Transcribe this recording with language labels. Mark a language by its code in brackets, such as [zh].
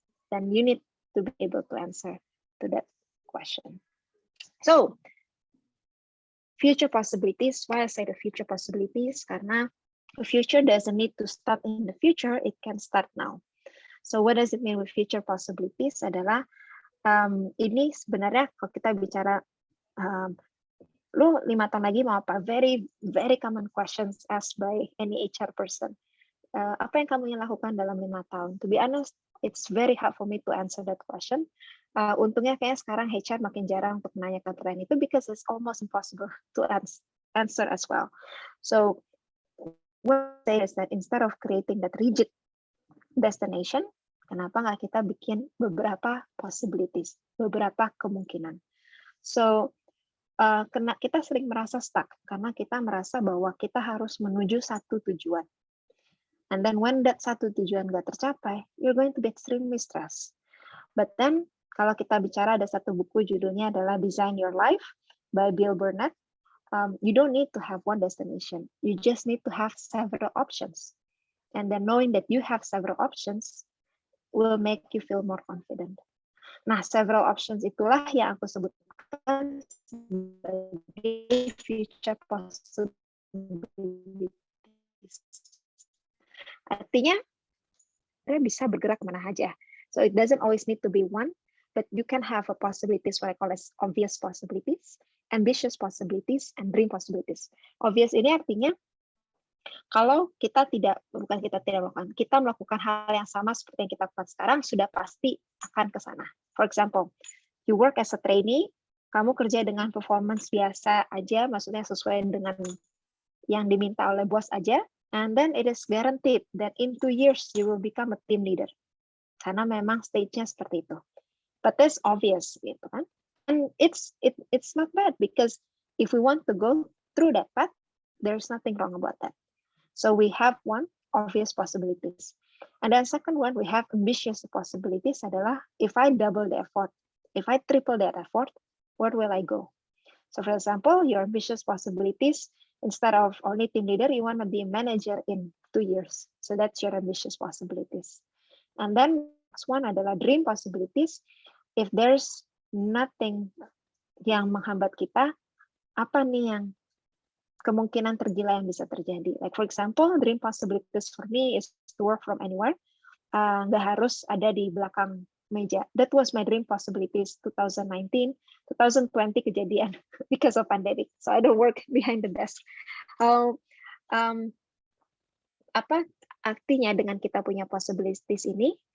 [en] Dan you need to be able to answer to that question. So, future possibilities. Why I say the future possibilities? Karena the future doesn't need to start in the future, it can start now. So what does it mean with future possibilities? [id] Adalah ini sebenarnya kalau kita bicara lu 5 tahun lagi mau apa? [en] Very very common questions asked by any HR person. [id] Apa yang kamu ingin lakukan dalam 5 tahun? [en] To be honest, it's very hard for me to answer that question. [id] Untungnya kayak sekarang HR makin jarang untuk menanyakan pertanyaan itu [en] because it's almost impossible to answer as well. So what I say is that instead of creating that rigid destination, [id] kenapa nggak kita bikin beberapa possibilities, beberapa kemungkinan. So kita sering merasa stuck karena kita merasa bahwa kita harus menuju satu tujuan. [en] And then when that [id] satu tujuan nggak tercapai, [en] you're going to be extremely stressed. But then [id] kalau kita bicara, ada satu buku judulnya adalah Design Your Life by Bill Burnett. [en] You don't need to have one destination. You just need to have several options. And then knowing that you have several options will make you feel more confident. [id] Nah, several options itulah yang aku sebutkan sebagai future possibilities. Artinya, kita bisa bergerak kemana aja. [en] So it doesn't always need to be one, but you can have a possibilities, what I call as obvious possibilities, ambitious possibilities, and dream possibilities. [id] Obvious ini artinya, kalau kita bukan kita tidak melakukan, kita melakukan hal yang sama seperti yang kita lakukan sekarang, sudah pasti akan ke sana. [en] For example, you work as a trainee, [id] kamu kerja dengan performance biasa aja, maksudnya sesuai dengan yang diminta oleh bos aja, [en] and then it is guaranteed that in 2 years you will become a team leader. [id] Karena memang stage-nya seperti itu. [en] But that's obvious, [id] gitu kan? [en] And it's not bad because if we want to go through that path, there's nothing wrong about that. So we have one, obvious possibilities. And then second one, we have ambitious possibilities adalah if I double the effort, if I triple that effort, where will I go? So for example, your ambitious possibilities, instead of only team leader, you want to be a manager in 2 years. So that's your ambitious possibilities. And then next one adalah dream possibilities. If there's nothing [id] yang menghambat kita, apa nih yang kemungkinan tergila yang bisa terjadi? [en] Like for example, dream possibilities for me is to work from anywhere. [id] Nggak harus ada di belakang meja. [en] That was my dream possibilities 2019, 2020 kejadian because of pandemic. So I don't work behind the desk. [id] Apa artinya dengan kita punya possibilities ini?